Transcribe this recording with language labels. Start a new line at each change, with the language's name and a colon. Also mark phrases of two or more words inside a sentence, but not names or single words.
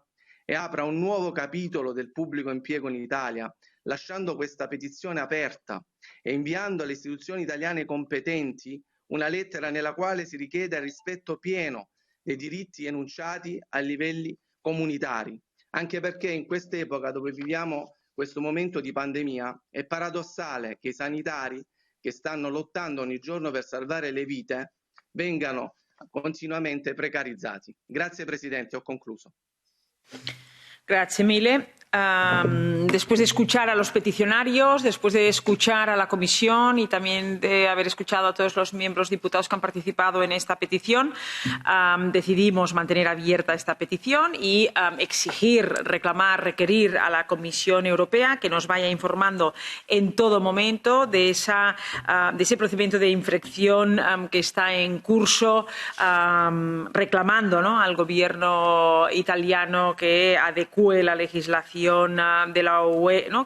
Italian: e apra un nuovo capitolo del pubblico impiego in Italia, lasciando questa petizione aperta e inviando alle istituzioni italiane competenti una lettera nella quale si richiede il rispetto pieno dei diritti enunciati a livelli comunitari, anche perché in quest'epoca dove viviamo questo momento di pandemia è paradossale che i sanitari che stanno lottando ogni giorno per salvare le vite vengano continuamente precarizzati. Grazie Presidente, ho concluso.
Spanish: Gracias, Mile. Después de escuchar a los peticionarios, después de escuchar a la comisión y también de haber escuchado a todos los miembros diputados que han participado en esta petición, decidimos mantener abierta esta petición y exigir, reclamar, requerir a la Comisión Europea que nos vaya informando en todo momento de ese procedimiento de infracción que está en curso, reclamando, ¿no?, al gobierno italiano que adecue la legislación legislación de la UE, ¿no?